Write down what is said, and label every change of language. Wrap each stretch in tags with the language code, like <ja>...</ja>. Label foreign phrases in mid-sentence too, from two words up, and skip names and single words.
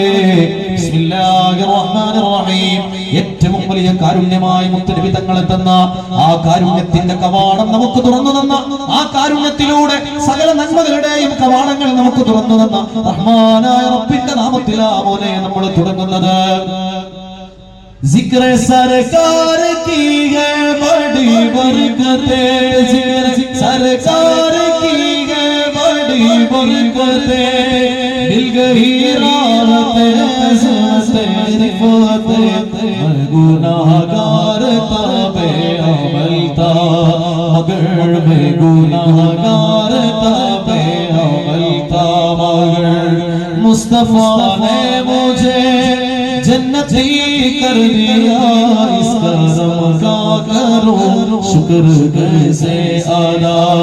<ar>بسم الله الرحمن الرحيم,</ar> <ml>ഏറ്റവും വലിയ കാരുണ്യമായി മുത്തുനബി തങ്ങളെ തന്ന ആ കാരുണ്യത്തിന്റെ കവാടം നമുക്ക് തുറന്നു തന്ന, ആ കാരുണ്യത്തിലൂടെ സകല നന്മകളുടെയും കവാടങ്ങൾ നമുക്ക് തുറന്നു തന്ന റഹ്മാനായ റബ്ബിന്റെ നാമത്തിലാ മോനെ നമ്മൾ തുടങ്ങുന്നത്.</ml> <hi>जिक्र सरकार की है बड़ी बरकतें, जिक्र सरकार की है बड़ी बरकतें, मिल गई राहतें रिफ़तें, गुनाहगार ताबे अमल था, मगर मैं गुनाहगार ताबे अमल था, मगर मुस्तफा ने मुझे जन्नती कर दिया, इस करम का करो शुक्र कैसे अदा।</hi>